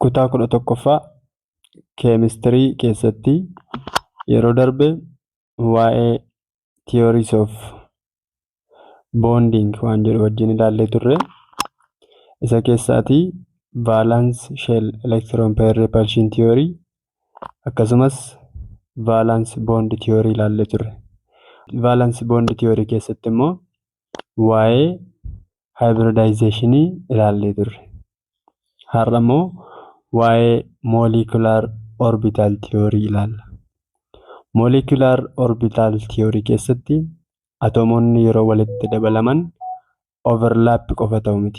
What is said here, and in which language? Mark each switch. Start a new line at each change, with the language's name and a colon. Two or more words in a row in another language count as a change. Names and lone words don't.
Oromo: kutaa 11ffaa keemistirii keessatti yeroo darbe waa'ee
English: theories of bonding
Oromo: waan jedhu wajjin ilaallee turre. Isa keessaatii
English: valence shell electron pair repulsion theory
Oromo: akkasumas
English: valence bond theory
Oromo: ilaallee turre.
English: Valence bond theory
Oromo: keessatti immoo waa'ee hybridization ilaallee turre. Har'a immoo waa'ee
English: molecular orbital theory
Oromo: ilaalla.
English: Molecular orbital theory
Oromo: keessatti atomoonni yeroo walitti dabalaman overlap qofa ta'u miti.